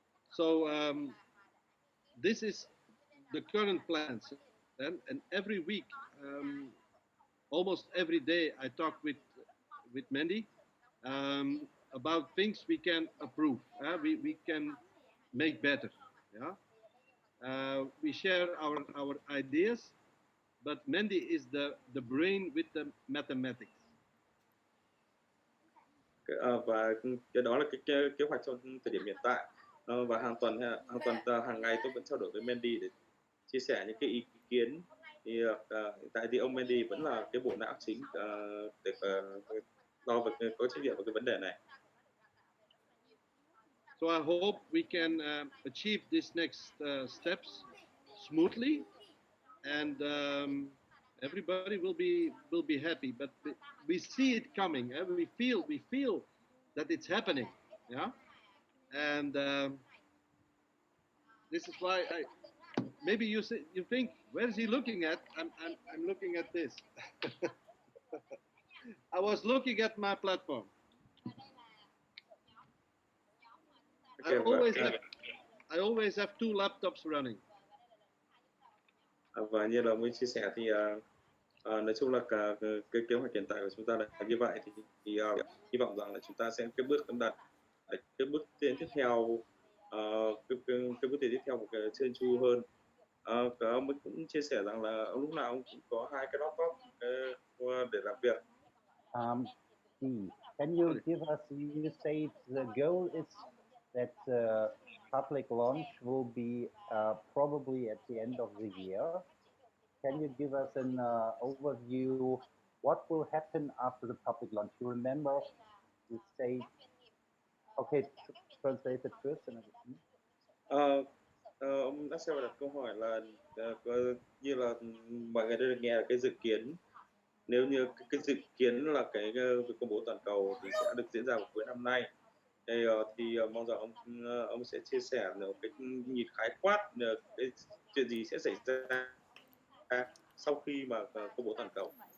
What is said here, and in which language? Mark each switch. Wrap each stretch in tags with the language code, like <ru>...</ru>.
<en>So this is the current plans, and every week, almost every day, I talk with Mandy about things we can improve. We can make better. Yeah. We share our ideas, but Mandy is the brain with the mathematics.</en> <vi>Và cái đó là cái kế hoạch trong thời điểm hiện tại. Và hàng tuần hàng ngày tôi vẫn trao đổi với Mandy để chia sẻ những cái ý kiến. Thì hiện tại thì ông Mandy vẫn là cái bộ não chính để lo có trách nhiệm vào cái vấn đề này.</vi> <en>So I hope we can achieve these next steps smoothly, and everybody will be happy. But we see it coming. We feel that it's happening. Yeah, and this is why maybe you think, where is he looking at? I'm looking at this. I was looking at my platform. Okay, I always have 2 laptops running.</en> <vi>Và như là mới chia sẻ thì nói chung là cái kế hoạch hiện tại của chúng ta là như vậy, thì hy vọng rằng là chúng ta sẽ cái bước đạt cái bước tiến tiếp theo, cái bước tiến tiếp theo một cái trơn tru hơn. Và ông ấy cũng chia sẻ rằng là ông lúc nào ông cũng có 2 cái laptop để làm việc.</vi> <en>Can you give us, you say the goal is that public launch will be probably at the end of the year. Can you give us an overview what will happen after the public launch? You remember you say, okay, translate it first and everything.</en> <vi>Ông Axel đặt câu hỏi là như là mọi người đã được nghe là cái dự kiến, nếu như cái dự kiến là cái việc công bố toàn cầu thì sẽ được diễn ra vào cuối năm nay. Thì mong rằng ông sẽ chia sẻ một cái nhìn khái quát cái chuyện gì sẽ xảy ra sau khi mà công bố toàn cầu.</vi>